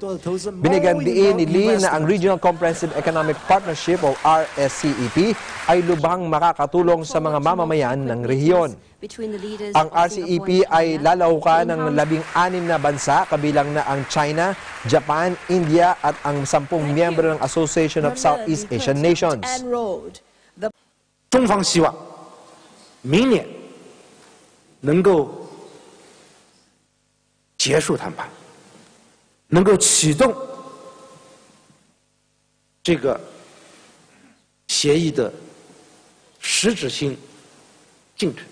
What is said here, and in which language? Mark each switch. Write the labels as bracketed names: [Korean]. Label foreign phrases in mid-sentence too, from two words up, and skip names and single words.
[Filipino] Binigyan diin ni Li na ang Regional Comprehensive Economic Partnership o RCEP ay lubhang makakatulong sa mga mamamayan ng rehiyon. Ang RCEP ay lalahukan ng 16 na bansa, kabilang na ang China, Japan, India at ang 10 miyembro ng Association of Southeast Asian Nations. [Chinese] 中方希望明年能够结束谈判，能够启动这个协议的实质性进程。